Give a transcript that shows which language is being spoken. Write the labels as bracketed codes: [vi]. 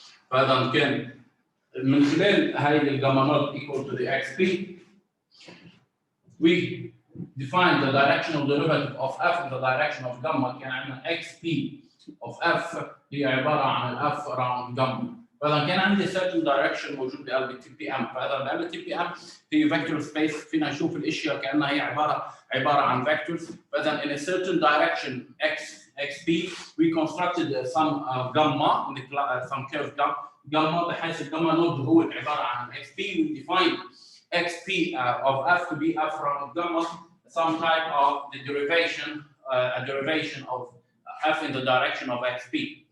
[ar] فإذا كان من خلال هاي الجاما نود [en] equal to the xp, we define the directional derivative of f in the direction of gamma. [ar] كان عندنا [en] xp of f [ar] هي عبارة عن [en] f around gamma. [ar] فإذا كان عندي [en] certain direction [ar] موجود بقلب تي بي ام، فإذا بقلب تي بي ام هي فيكتور سبيس، فينا نشوف الاشياء كأنها هي عبارة عن vectors. فإذا [en] in a certain direction xp we constructed some gamma, some curve gamma [ar] بحيث الجاما نود هو عبارة عن [en] xp. we define xp of f to be f from gamma, some type of the derivation, a derivation of f in the direction of xp.